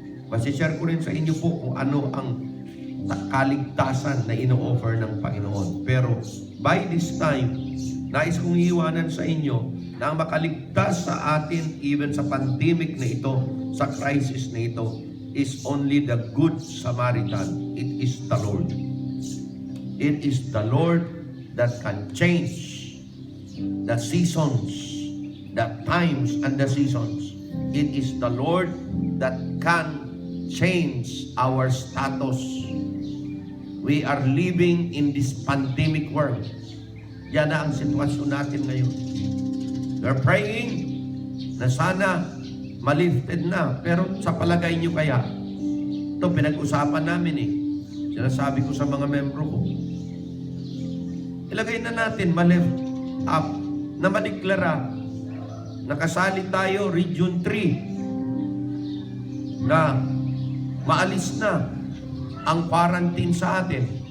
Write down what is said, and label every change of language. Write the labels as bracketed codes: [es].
[tl] Masishare ko rin sa inyo po kung ano ang kaligtasan na ino-offer ng Panginoon. Pero [en] by this time, [tl] nais kong iiwanan sa inyo na ang makaligtas sa atin even sa pandemic na ito, sa crisis na ito, [en] is only the Good Samaritan. It is the Lord. It is the Lord that can change the seasons, the times and the seasons. It is the Lord that can change our status. We are living in this pandemic world. [tl] Yan na ang sitwasyon natin ngayon. [en] We're praying [tl] na sana malifted na. Pero sa palagay nyo kaya, ito pinag-usapan namin Sinasabi ko sa mga membro ko, ilagay na natin ma-lift up na madeklara nakasali tayo Region 3 na maalis na ang quarantine sa atin.